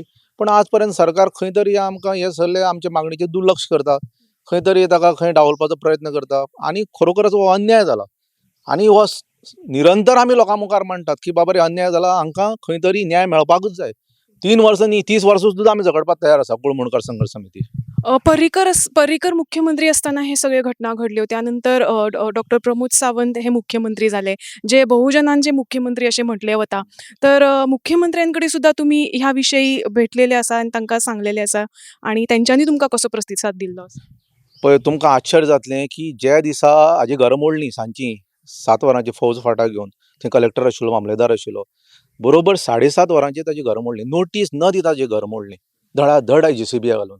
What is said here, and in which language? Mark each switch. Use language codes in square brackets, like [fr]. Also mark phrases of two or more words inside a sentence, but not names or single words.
[kok] पण आज पर्यंत सरकार खंय तरी आमकां हे सगळे आमच्या मागणीचेर दुर्लक्ष करता, खंय तरी ताका खंय डावलपाचो प्रयत्न करता आनी खरोखरच हो अन्याय जाला. आनी हो निरंतर आमी लोकां मुखार मांडटात की बाबा रे अन्याय जाला, हांकां खंय तरी न्याय मेळपाकूच जाय. 3 वर्सां न्ही 30 वर्सां सुद्दां आमी झगडपाक तयार आसा कुळमणकार संघर्श समिती. [mr] पर्रीकर मुख्यमंत्री असताना हे सगळे घटना घडले होते. त्यानंतर डॉक्टर प्रमोद सावंत हे मुख्यमंत्री झाले, जे बहुजनांचे मुख्यमंत्री असे म्हटले वता. [kok] तर मुख्यमंत्र्यांकडे सुद्धा तुम्ही ह्या विषयी भेटलेले आसा आणि तांकां सांगलेले आसा आणि त्यांच्यानी तुमकां कसो प्रतिसाद दिल्लो आसा? पळय तुमकां आश्चर्य जातलें की ज्या दिसा हाजी घरमोडणी सांजची 7 वरांची फौज फाटा घेवन थंय कलेक्टर आशिल्लो, मामलेदार आशिल्लो, बरोबर 7:30 वरांचेर ताची घरमोडणी, नोटीस न दिता ताची घरमोडणी धडाधड JCB घालून.